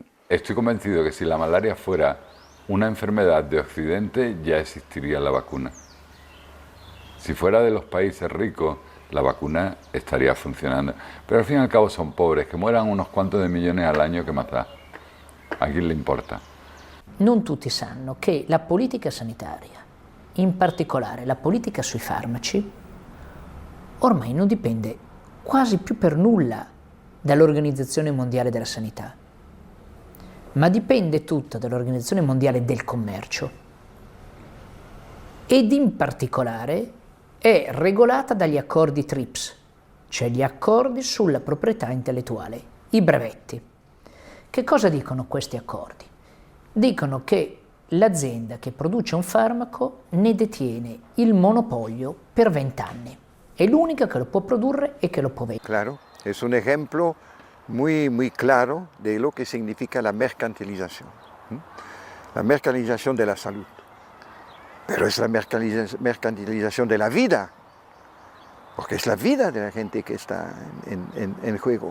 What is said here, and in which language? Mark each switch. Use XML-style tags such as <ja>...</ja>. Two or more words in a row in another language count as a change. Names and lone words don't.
<es>Estoy convencido que si la malaria fuera una enfermedad de Occidente, ya existiría la vacuna. Si fuera de los países ricos, la vacuna estaría funcionando. Pero al fin y al cabo son pobres, que mueran unos cuantos de millones al año, ¿qué más da? ¿A quién le importa?</es> <it>Non tutti sanno che la politica sanitaria, in particolare la politica sui farmaci, ormai non dipende quasi più per nulla dall'Organizzazione Mondiale della Sanità, ma dipende tutta dall'Organizzazione Mondiale del Commercio ed in particolare è regolata dagli accordi TRIPS, cioè gli accordi sulla proprietà intellettuale, i brevetti. Che cosa dicono questi accordi? Dicono che l'azienda che produce un farmaco ne detiene il monopolio per 20 anni. È l'unica que lo può produrre</it> <es>y que lo</es> <it>può vender.</it> <es>Claro, es un ejemplo muy claro de lo que significa la mercantilización. La mercantilización de la salud. Pero es la mercantilización de la vida, porque es la vida de la gente que está en juego.</es>